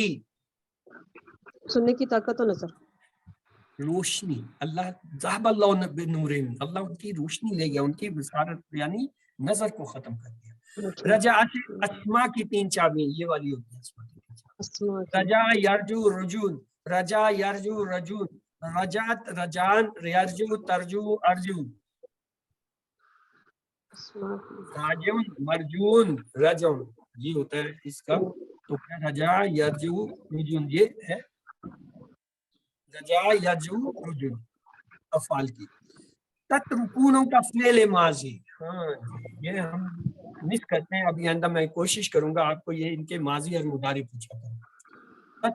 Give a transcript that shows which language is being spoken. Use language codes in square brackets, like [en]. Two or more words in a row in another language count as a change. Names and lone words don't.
[hi] सुनने की ताकत और नजर। रोशनी। [ar] الله ذهب الله بنورهم, [hi] अल्लाह उनकी रोशनी ले गया, उनकी बसारत यानी नजर को खत्म कर दिया। रजा से अस्मा की 3 चाबी, ये वाली होती है अस्मा की 3 चाबी। अस्मा की। रजा, [ar] يرجو، رجون. رجا، يرجو، رجون. رجاة، رجان، يرجو، ترجو، أرجون. [hi] अस्मा की। [ar] راجون، مرجون، رجون, [hi] ये होता है इसका। तो क्या [ar] رجا، يرجو، رجون, [hi] ये है [ar] رجا، يرجو، رجون [hi] अफआल की। तत्रुकूनों का [ar] في الماضي. [hi] हाँ, ये हम मिस करते हैं। अभी अंदर मैं कोशिश करूंगा आपको ये इनके माजी और मुदारी पूछा था।